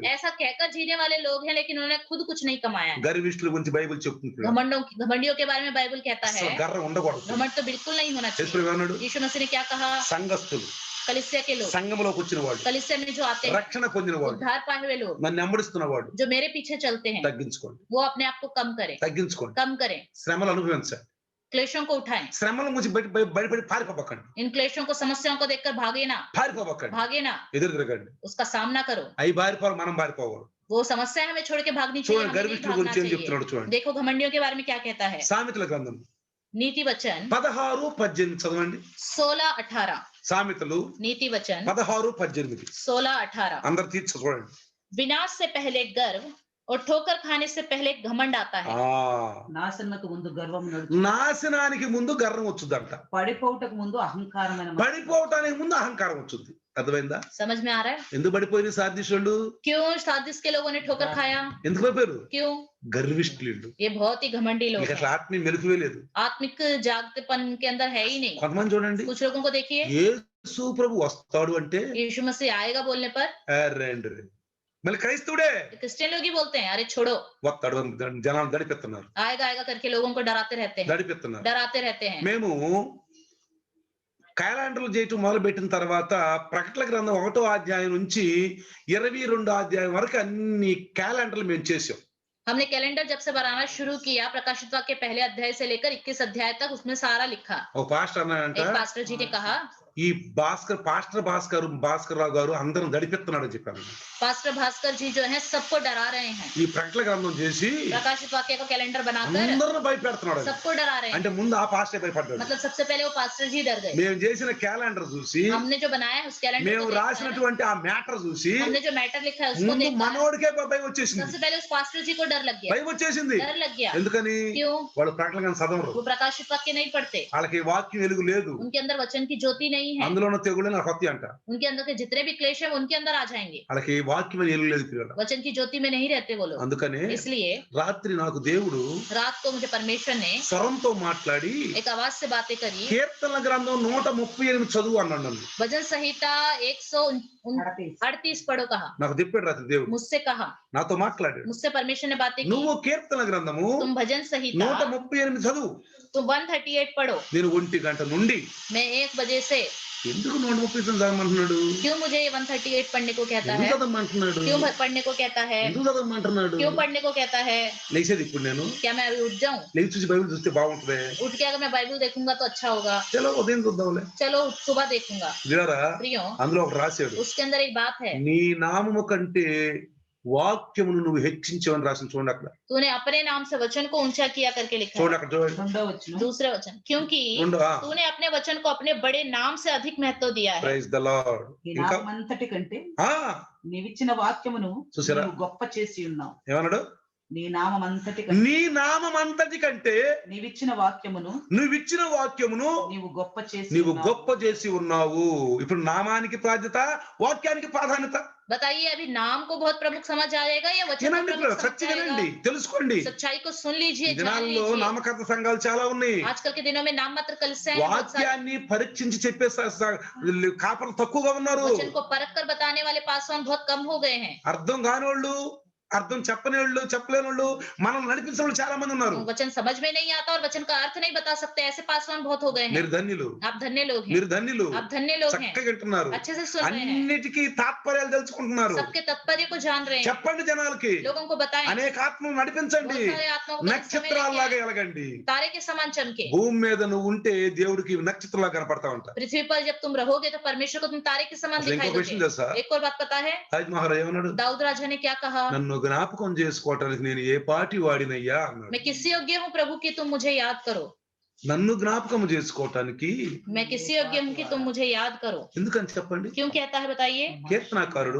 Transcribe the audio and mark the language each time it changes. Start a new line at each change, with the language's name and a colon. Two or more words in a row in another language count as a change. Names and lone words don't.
Hindi: ऐसा कहकर जीने वाले लोग हैं लेकिन उन्होंने खुद कुछ नहीं कमाया है।
Telugu: గర్విష్ఠుల గురించి బైబిల్ చెప్తుంది.
Hindi: घमंडियों के बारे में बाइबल कहता है
Telugu: అసలు గర్వం ఉండకూడదు.
Hindi: घमंड तो बिल्कुल नहीं होना
Telugu: యేసు
Hindi: चाहिए।
Telugu: అన్నాడు
Hindi: यीशु मसीह ने क्या कहा?
Telugu: సంఘస్థులు,
Hindi: कलीसिया के लोग,
Telugu: సంఘములోకి వచ్చిన వాడు,
Hindi: कलीसिया में जो आते हैं,
Telugu: రక్షణ పొందిన వాడు,
Hindi: उद्धार पाए हुए लोग,
Telugu: నన్ను వెంబడిస్తున్న వాడు
Hindi: जो मेरे पीछे चलते हैं,
Telugu: తగ్గించుకోండి,
Hindi: वो अपने आप को कम करें,
Telugu: తగ్గించుకోండి,
Hindi: कम करें,
Telugu: శ్రమలు అనుభవించండి.
Hindi: क्लेशों को उठाएं।
Telugu: శ్రమల నుంచి బయటపడి పారిపోకండి,
Hindi: इन क्लेशों को, समस्याओं को देखकर भागे ना,
Telugu: పారిపోకండి,
Hindi: भागे ना,
Telugu: ఎదురు తిరగండి.
Hindi: उसका सामना करो।
Telugu: అవి పారిపోవాలి, మనం పారిపోవాలి.
Hindi: वो समस्या हमें छोड़ के भागनी चाहिए,
Telugu: చూడండి
Hindi: हमें नहीं
Telugu: గర్విష్ఠుల
Hindi: भागना
Telugu: గురించి ఏం
Hindi: चाहिए।
Telugu: చెప్తున్నాడు చూడండి.
Hindi: देखो घमंडियों के बारे में क्या कहता है।
Telugu: సామెతల గ్రంథం
Hindi: नीति वचन
Telugu: 16:18 చదవండి.
Hindi: 16-18,
Telugu: సామెతలు
Hindi: नीति वचन 16:18 16-18।
Telugu: అందరు తీర్చి చూడండి.
Hindi: विनाश से पहले गर्व और ठोकर खाने से पहले घमंड आता है।
Telugu: నాశనకు ముందు గర్వం నాశనానికి ముందు గర్వం వచ్చుద్దంట, పడిపోవటకు ముందు అహంకారమైన పడిపోవటానికి ముందు అహంకారం వచ్చుద్ది. అర్థమైందా?
Hindi: समझ में आ रहा है?
Telugu: ఎందుకు పడిపోయింది సాధిషులు?
Hindi: क्यों सादिस के लोगों ने ठोकर खाया?
Telugu: ఎందుకు పడిపోయారు?
Hindi: क्यों?
Telugu: గర్విష్ఠులు.
Hindi: ये बहुत ही घमंडी लोग
Telugu: మీకు
Hindi: हैं।
Telugu: అసలు ఆత్మీయ మెలకువే లేదు.
Hindi: आत्मिक जागतेपन के अंदर है ही नहीं।
Telugu: కొంతమంది చూడండి,
Hindi: कुछ लोगों को देखिए,
Telugu: యేసు ప్రభు వస్తాడు అంటే
Hindi: यीशु मसीह आएगा बोलने पर
Telugu: రండి, మళ్ళీ క్రైస్తవుడే
Hindi: क्रिश्चियन लोग ही बोलते हैं अरे छोड़ो,
Telugu: వస్తాడు అని జనాలు దడిపెత్తున్నారు,
Hindi: आएगा आएगा करके लोगों को डराते रहते हैं,
Telugu: దడిపెత్తున్నారు.
Hindi: डराते रहते हैं।
Telugu: మేము క్యాలెండర్లు చేయటం మొదలు పెట్టిన తర్వాత ప్రకటన గ్రంథం 1వ అధ్యాయం నుంచి 22వ అధ్యాయం వరకు అన్ని క్యాలెండర్లు మేము చేసాం.
Hindi: हमने कैलेंडर जब से बनाना शुरू किया, प्रकाशित वाक्य पहले अध्याय से लेकर 21 अध्याय तक उसमें सारा लिखा।
Telugu: ఒక పాస్టర్ అన్నాడంట,
Hindi: एक पास्टर जी ने कहा,
Telugu: ఈ పాస్టర్ భాస్కర్ రావు గారు అందరం దడిపెత్తున్నాడని చెప్పారు.
Hindi: पास्टर भास्कर जी जो है सबको डरा रहे हैं।
Telugu: ఈ ప్రకటన గ్రంథం చేసి
Hindi: प्रकाशित वाक्य का कैलेंडर बनाकर
Telugu: అందరిని భయపెడుతున్నాడు.
Hindi: सबको डरा रहे हैं।
Telugu: అంటే ముందు ఆ పాస్టర్ భయపడ్డాడు.
Hindi: मतलब सबसे पहले वो पास्टर जी डर गए।
Telugu: మేము చేసిన క్యాలెండర్ చూసి,
Hindi: हमने जो बनाया है उस कैलेंडर
Telugu: మేము
Hindi: को देखकर,
Telugu: రాసినటువంటి ఆ మ్యాటర్ చూసి
Hindi: हमने जो मैटर लिखा है उसको
Telugu: ముందు
Hindi: देखकर
Telugu: మనోడికే భయం వచ్చేసింది,
Hindi: सबसे पहले उस पास्टर जी को डर लग गया,
Telugu: భయం వచ్చేసింది.
Hindi: डर लग गया।
Telugu: ఎందుకని?
Hindi: क्यों?
Telugu: వాళ్ళు ప్రకటన గ్రంథం చదవరు,
Hindi: वो प्रकाशित वाक्य नहीं पढ़ते,
Telugu: వాళ్ళకి వాక్యం వెలుగు లేదు,
Hindi: उनके अंदर वचन की ज्योति नहीं है,
Telugu: అందులో ఉన్న తెగులు నాకు కొత్త అంట.
Hindi: उनके अंदर के जितने भी क्लेश है उनके अंदर आ जाएंगे,
Telugu: వాళ్ళకి వాక్యం వెలుగు లేదు పిల్లలు.
Hindi: वचन की ज्योति में नहीं रहते वो लोग।
Telugu: అందుకనే
Hindi: इसलिए
Telugu: రాత్రి నాకు దేవుడు
Hindi: रात को मुझे परमेश्वर ने
Telugu: స్వరంతో మాట్లాడి
Hindi: एक आवाज से बातें करी,
Telugu: కీర్తనల గ్రంథం 138 చదువు అన్నాడు నన్ను.
Hindi: भजन संहिता 138 पढ़ो कहा,
Telugu: నాకు చెప్పాడు రాత్రి దేవుడు,
Hindi: मुझसे कहा,
Telugu: నాతో మాట్లాడాడు.
Hindi: मुझसे परमेश्वर ने बातें की,
Telugu: నువ్వు కీర్తన గ్రంథము
Hindi: तुम भजन संहिता
Telugu: 138 చదువు.
Hindi: तुम 138 पढ़ो।
Telugu: నేను 1 గంట నుండి,
Hindi: मैं 1 बजे से,
Telugu: ఎందుకు 138 చదవమంటున్నాడు?
Hindi: क्यों मुझे ये 138 पढ़ने को कहता
Telugu: ఎందుకు
Hindi: है,
Telugu: చదవమంటున్నాడు?
Hindi: क्यों पढ़ने को कहता है,
Telugu: ఎందుకు చదవమంటున్నాడు?
Hindi: क्यों पढ़ने को कहता है?
Telugu: లేచేది ఇప్పుడు నేను
Hindi: क्या मैं अभी उठ जाऊं?
Telugu: లేచి చూసి బైబిల్ చూస్తే బాగుంటది.
Hindi: उठ के अगर मैं बाइबल देखूंगा तो अच्छा होगा,
Telugu: చలో ఉదయం చూద్దాంలే.
Hindi: चलो सुबह देखूंगा।
Telugu: వినరా?
Hindi: प्रियो,
Telugu: అందులో ఒక రాశాడు,
Hindi: उसके अंदर एक बात है,
Telugu: నీ నామము కంటే వాక్యమును నువ్వు హెచ్చించవని రాసిన. చూడండి అక్కడ,
Hindi: तूने अपने नाम से वचन को ऊंचा किया करके लिखा
Telugu: చూడండి
Hindi: है।
Telugu: అక్కడ చూడండి. రెండో వచనం,
Hindi: दूसरे वचन, क्योंकि
Telugu: ఆ,
Hindi: तूने अपने वचन को अपने बड़े नाम से अधिक महत्व दिया है।
English: Praise the Lord.
Telugu: ఈ ఇంకా నామంతటి కంటే ఆ నీవిచ్చిన వాక్యమును చూసారా? నీవు గొప్ప చేసి ఉన్నావు. ఏమన్నాడు? నీ నామంతటి కంటే నీ నామం అంతటి కంటే నీవిచ్చిన వాక్యమును నువ్విచ్చిన వాక్యమును నీవు గొప్ప చేసి నీవు ఉన్నావు. గొప్ప చేసి ఉన్నావు. ఇప్పుడు నామానికి ప్రాధాన్యత, వాక్యానికి ప్రాధాన్యత.
Hindi: बताइए, अभी नाम को बहुत प्रमुख समझ आएगा या वचन को
Telugu: వినండి
Hindi: प्रमुख समझ
Telugu: సత్యం వినండి,
Hindi: आएगा?
Telugu: తెలుసుకోండి.
Hindi: सच्चाई को सुन लीजिए,
Telugu: ఈ
Hindi: जान
Telugu: దినాల్లో
Hindi: लीजिए।
Telugu: నామకర్త సంఘాలు చాలా ఉన్నాయి.
Hindi: आजकल के दिनों में नाम मात्र कलीसियाएं हैं, बहुत सारी।
Telugu: వాక్యాన్ని పరీక్షించి చెప్పే కాపర్లు తక్కువగా ఉన్నారు.
Hindi: वचन को परख कर बताने वाले पासवान बहुत कम हो गए हैं।
Telugu: అర్థం కానివాళ్ళు, అర్థం చెప్పని వాళ్ళు, చెప్పలేని వాళ్ళు, మనం నడిపించిన వాళ్ళు చాలా మంది ఉన్నారు.
Hindi: वचन समझ में नहीं आता और वचन का अर्थ नहीं बता सकते, ऐसे पासवान बहुत हो गए हैं।
Telugu: మీరు ధన్యులు,
Hindi: आप धन्य लोग हैं,
Telugu: మీరు ధన్యులు.
Hindi: आप धन्य लोग हैं,
Telugu: చక్కగా వింటున్నారు,
Hindi: अच्छे से सुन रहे हैं,
Telugu: అన్నిటికీ తాత్పర్యాలు తెలుసుకుంటున్నారు.
Hindi: सबके तात्पर्य को जान रहे हैं।
Telugu: చెప్పండి జనాలకి,
Hindi: लोगों को बताएं,
Telugu: అనేక ఆత్మలు నడిపించండి,
Hindi: बहुत सारे आत्माओं को समय
Telugu: నక్షత్రాల్లాగా
Hindi: लेके
Telugu: ఎలగండి.
Hindi: तारे के समान चमके।
Telugu: భూమి మీద నువ్వు ఉంటే దేవుడికి నక్షత్రంలా కనపడతా ఉంటా.
Hindi: पृथ्वी पर जब तुम रहोगे तो परमेश्वर को तुम तारे के समान
Telugu: అసలు
Hindi: दिखाई
Telugu: ఇంకో క్వశ్చన్
Hindi: दोगे।
Telugu: తెలుసా?
Hindi: एक और बात पता है,
Telugu: తాజ్ మహారాజ్ ఏమన్నాడు?
Hindi: दाऊद राजा ने क्या कहा,
Telugu: నన్ను జ్ఞాపకం చేసుకోవటానికి నేను ఏ పాటి వాడినయ్యా అన్నాడు.
Hindi: मैं किस योग्य हूँ प्रभु की तुम मुझे याद करो।
Telugu: నన్ను జ్ఞాపకం చేసుకోవటానికి
Hindi: मैं किसी योग्य हूँ कि तुम मुझे याद करो।
Telugu: ఎందుకని చెప్పండి?
Hindi: क्यों कहता है बताइए?
Telugu: కీర్తనాకారుడు